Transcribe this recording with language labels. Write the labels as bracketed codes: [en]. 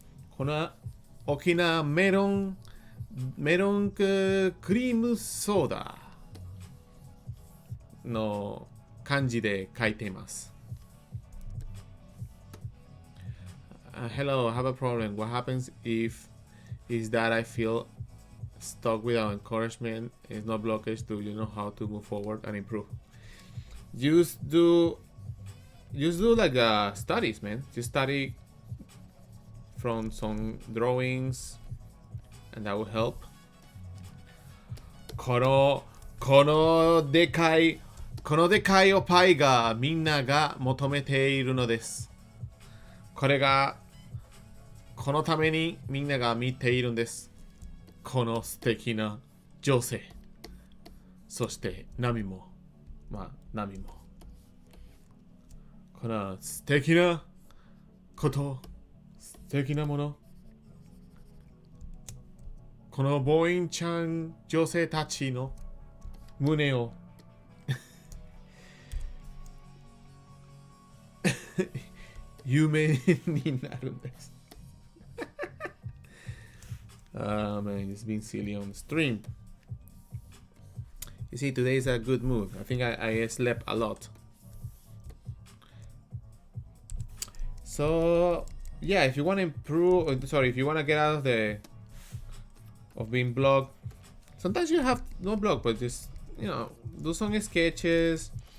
[ja] この大きなメロンクリームソーダ。の漢字で書いています。 [en] Hello, I have a problem. What happens if is that I feel stuck without encouragement? It's not blockage to how to move forward and improve. Just do like studies, man. Just study from some drawings, and that will help. [ja] このでかいおパイがみんなが求めているのです。このためにみんなが見ているんです。この素敵な女性。そして波も。波も。この素敵なこと。素敵なもの。このボーインちゃん女性たちの胸を夢になるんです。 [en] Man, it's been silly on the stream. You see, today is a good mood. I think I slept a lot. So, yeah, if you want to improve, if you want to get out of being blocked, sometimes you have no block, but just, do some sketches.